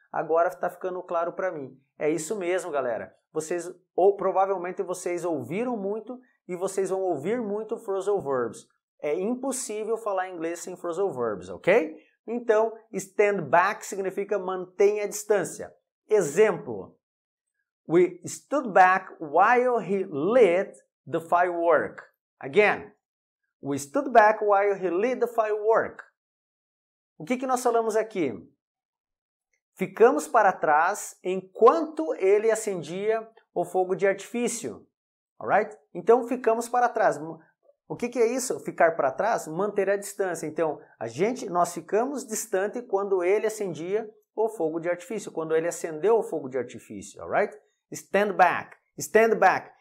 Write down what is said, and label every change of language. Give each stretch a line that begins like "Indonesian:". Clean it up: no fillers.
Portuguese: Agora está ficando claro para mim. É isso mesmo, galera. Vocês, ou provavelmente vocês ouviram muito e vocês vão ouvir muito phrasal verbs. É impossível falar inglês sem phrasal verbs, ok? Então, stand back significa mantenha a distância. Exemplo.
English: We stood back while he lit the firework. Again. We stood back while he lit the firework.
Portuguese: O que nós falamos aqui? Ficamos para trás enquanto ele acendia o fogo de artifício. Alright? Então, ficamos para trás. O que é isso? Ficar para trás? Manter a distância. Então, nós ficamos distante quando ele acendia o fogo de artifício, quando ele acendeu o fogo de artifício, alright?
English: Stand back. Stand back.